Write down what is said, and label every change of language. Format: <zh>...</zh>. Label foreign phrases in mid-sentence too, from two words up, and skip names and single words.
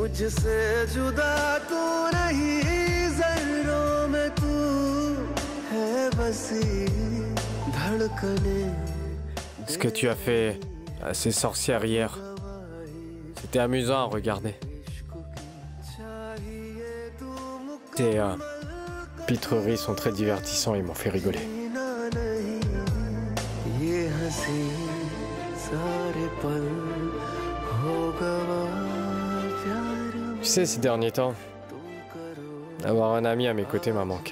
<hi>मुझसे जुदा तू नहीं जर्रों में तू है बसी धड़कने.</hi> <fr>Ce que tu as fait à ces sorcières hier, c'était amusant à regarder. Tes pitreries sont très divertissants et m'ont fait rigoler. Tu sais, ces derniers temps, avoir un ami à mes côtés m'a manqué.</fr>